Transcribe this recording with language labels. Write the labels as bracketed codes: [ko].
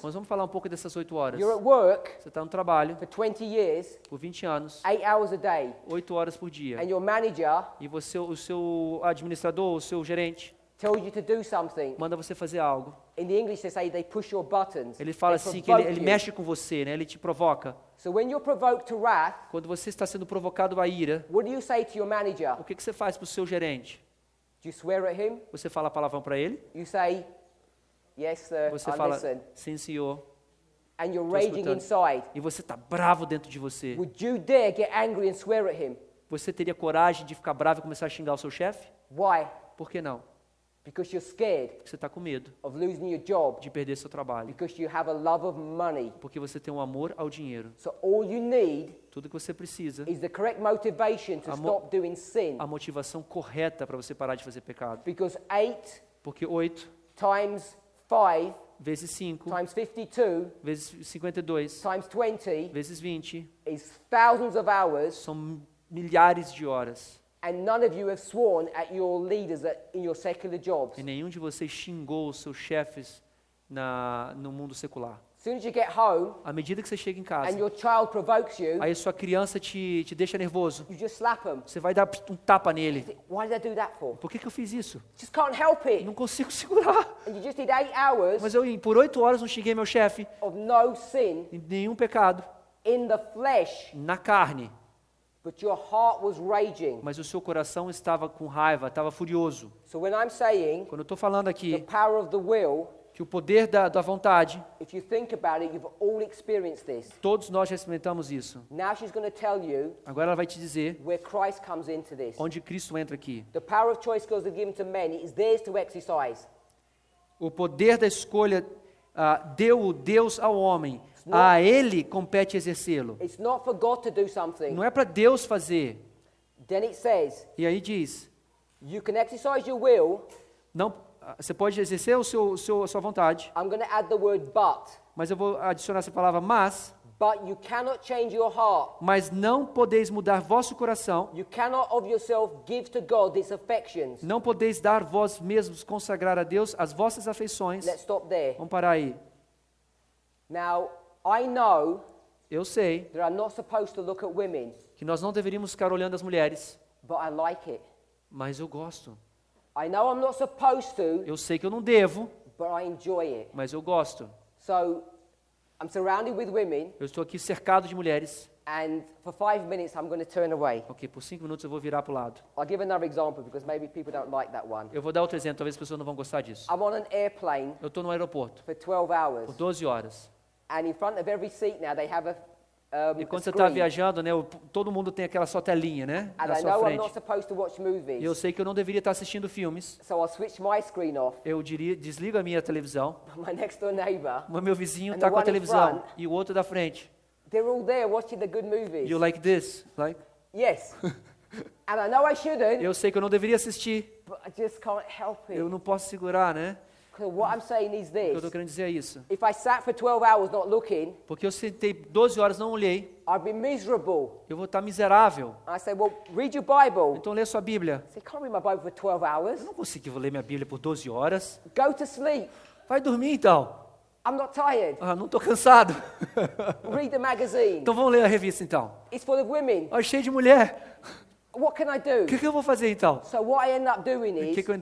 [pt] Mas vamos falar um pouco dessas 8 horas. [en] You're at work [pt] Você está no trabalho [en] for 20 years, [pt] por 20 anos, [en] 8 hours a day, [pt] 8 horas por dia. [en] and your manager [pt] E você, o seu administrador, o seu gerente, [en] tells you to do something. [pt] manda você fazer algo. [en] In the English, they say they push your buttons. [pt] Ele fala [en] They [pt] assim que [en] provoke [pt] ele [en] you. [pt] mexe com você, né? Ele te provoca. [en] So when you're provoked to wrath, [pt] Quando você está sendo provocado à ira, [en] what do you say to your manager? [pt] o que você faz para o seu gerente? [en] Do you swear at him? [pt] Você fala palavrão para ele? [en] You say, yes, sir, [pt] Você [en] I [pt] fala, [en] listen. [pt] sim, senhor. [en] And you're [pt] Tô [en] raging [pt] escutando. [en] inside. [pt] E você está bravo dentro de você. [en] Would you dare get angry and swear at him? [pt] Você teria coragem de ficar bravo e começar a xingar o seu chefe? [en] Why? [pt] Por que não? [en] Because you're scared [pt] Porque você está com medo [en] of losing your job. [pt] de perder seu trabalho. [en] Because you have a love of money. [pt] Porque você tem um amor ao dinheiro. [en] So all you need [pt] Tudo que você precisa, [en] is the correct motivation to [pt] Amo- [en] stop doing sin. [pt] a motivação correta para você parar de fazer pecado. [en] Because 8 [pt] Porque 8 [en] times 5 [pt] vezes 5, [en] times 52 [pt] vezes 52, [en] times 20 [pt] vezes 20, [en] is thousands of hours, [pt] são milhares de horas. [en] and none of you have sworn at your leaders in your secular jobs. [pt] E nenhum de vocês xingou os seus chefes no mundo secular. [en] As soon as you get home [pt] À medida que você chega em [en] and [pt] casa, [en] your child provokes you, [pt] aí sua criança te deixa nervoso. [en] you just slap them. [pt] Você vai dar um tapa nele. [en] Why did I do that for? [pt] Por que eu fiz isso? [en] Just can't help [pt] Eu [en] it. [pt] não consigo segurar. [en] And you just did 8 hours [pt] Mas eu, por 8 horas, não xinguei meu chefe [en] of no sin [pt] em nenhum pecado. [en] in the flesh, [pt] Na carne. [en] but your heart was raging. [pt] Mas o seu coração estava com raiva, estava furioso. [en] So when I'm saying [pt] Quando eu estou falando [en] the [pt] aqui [en] power of the will, [pt] que o poder da vontade, [en] if you think about it, you've all experienced this. [pt] todos nós já experimentamos isso. [en] Now she's going to tell you [pt] Agora ela vai te dizer [en] where Christ comes into this. [pt] onde Cristo entra aqui. [en] The power of choice goes given to men is theirs to exercise. [pt] O poder da escolha deu Deus ao homem. A ele compete exercê-lo. [en] It's not for God to do something. [pt] Não é para Deus fazer. [en] Then it says, [pt] E aí diz, [en] you can exercise your will. [pt] não, você pode exercer a sua vontade, [en] I'm going to add the word but. [pt] mas eu vou adicionar essa palavra [en] But you cannot change your heart. [pt] mas não podeis mudar vosso coração, [en] You cannot of yourself give to God its affections. [pt] não podeis dar vós mesmos consagrar a Deus as vossas afeições. [en] Let's stop there. [pt] Vamos parar aí. [en] Now, I know [pt] Eu sei [en] that I'm not supposed to look at women, [pt] que nós não deveríamos ficar olhando as mulheres, [en] but I like it. [pt] mas eu gosto. [en] I know I'm not supposed to, [pt] Eu sei que eu não devo, [en] but I enjoy it. [pt] mas eu gosto. [en] So, I'm surrounded with women, [pt] Eu estou aqui cercado de mulheres. [en] and for 5 minutes I'm going to turn away. [pt] Ok, por 5 minutos eu vou virar para o lado. [en] I'll give another example because maybe people don't like that one. [pt] Eu vou dar outro exemplo, talvez as pessoas não vão gostar disso. [en] I'm on an airplane [pt] Eu estou no aeroporto [en] for 12 hours, [pt] por 12 horas. [en] and in front of every seat now they have [pt] E [en] a [pt] quando você está [en] screen. [pt] viajando, né, todo mundo tem aquela sua telinha, né, [en] And [pt] na [en] I [pt] sua [en] know I'm [pt] frente. [en] not supposed to watch [pt] E eu [en] movies, [pt] sei que eu não deveria estar assistindo filmes. [en] so I'll switch my screen off. [pt] Eu diria, desligo a minha televisão. [en] My next door neighbor, [pt] O meu vizinho [en] And [pt] está [en] the [pt] com a [en] one in [pt] televisão [en] front. [pt] e o outro da frente. [en] they're all there watching the good movies. You like this? Like? Yes. And I know I shouldn't, [pt] Eu sei que eu não deveria assistir. [en] but I just can't help it. [pt] Eu não posso segurar, né? [en] Because what I'm saying is [pt] O que eu estou [en] this. [pt] querendo dizer é isso. [en] If I sat for 12 hours not looking, [pt] Porque eu sentei 12 horas, não olhei. [en] I'd be miserable. [pt] Eu vou estar miserável. [en] I say, well, read your Bible. [pt] Então lê sua Bíblia. [en] I say, can't read my Bible for 12 hours. [pt] Eu não consigo ler minha Bíblia por 12 horas. [en] Go to sleep. [pt] Vai dormir então. [en] I'm not tired. [pt] Ah, não estou cansado. [en] Read the magazine. [pt] Então vamos ler a revista então. [en] It's full of women. [pt] Ah, cheio de mulher. [en] What can I [pt] O [en] do? [pt] que eu vou fazer então? [en] So what I end up doing [pt] O [en] is